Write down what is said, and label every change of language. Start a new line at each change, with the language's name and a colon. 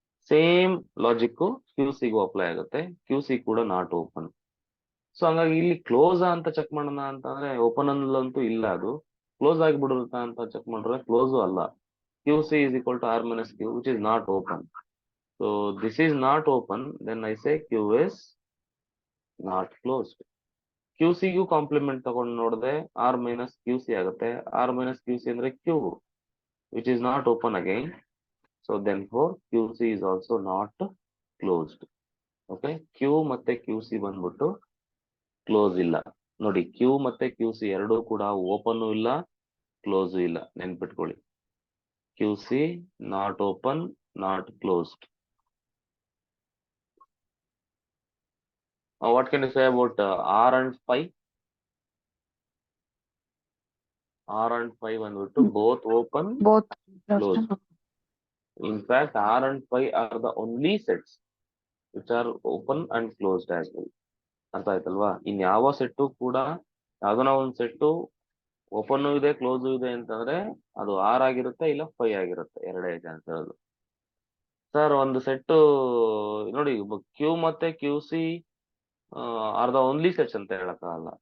Kannada: Same logic Q ಸಿಗೂ apply ಆಗುತ್ತೆ, Q C ಕೂಡ not open. So ಹಂಗಾಗಿ ಇಲ್ಲಿ ಕ್ಲೋಸ್ ಅಂತ ಚೆಕ್ ಮಾಡೋಣ ಅಂತಂದ್ರೆ ಓಪನ್ ಅನ್ನಲ್ಲಂತೂ ಇಲ್ಲ, ಅದು ಕ್ಲೋಸ್ ಆಗಿಬಿಡುತ್ತಾ ಅಂತ ಚೆಕ್ ಮಾಡಿದ್ರೆ ಕ್ಲೋಸು ಅಲ್ಲ.
English: Q C is equal to r minus q, which is not open. So this is not open, then I say Q is not closed.
Kannada: Q ಸಿಗೂ compliment ತಗೊಂಡು ನೋಡಿದ್ರೆ R minus Q C ಆಗುತ್ತೆ.
English: R minus Q C ಅಂದ್ರೆ Q, which is not open again. So then for Q C is also not closed.
Kannada: Okay, Q ಮತ್ತೆ Q C ಬಂದ್ಬಿಟ್ಟು close ಇಲ್ಲ. ನೋಡಿ, Q ಮತ್ತೆ Q C ಎರಡೂ ಕೂಡ open ಇಲ್ಲ, ಕ್ಲೋಸ್ ಇಲ್ಲ. ನೆನ್ಪಿಟ್ಕೊಳ್ಳಿ,
English: Q C not open, not closed. What can you say about R and phi? R and phi ಬಂದ್ಬಿಟ್ಟು both open, closed. In fact, R and phi are the only sets which are open and closed as well.
Kannada: ಅರ್ಥ ಆಯ್ತಲ್ವಾ? ಇನ್ ಯಾವ set ಕೂಡ ಯಾವ್ದನ ಒಂದು set open ಇದೆ, close ಇದೆ ಅಂತಂದ್ರೆ ಅದು ಆರ್ ಆಗಿರುತ್ತೆ, ಇಲ್ಲ ಫೈ ಆಗಿರುತ್ತೆ, ಎರಡೇ ಚಾನ್ಸ್ ಇರೋದು. ಸರ್ ಒಂದು ಸೆಟ್ಟು ನೋಡಿ, ಕ್ಯೂ ಮತ್ತೆ Q C
English: are the only sets
Kannada: ಅಂತ ಹೇಳಕ್ಕಾಗಲ್ಲ.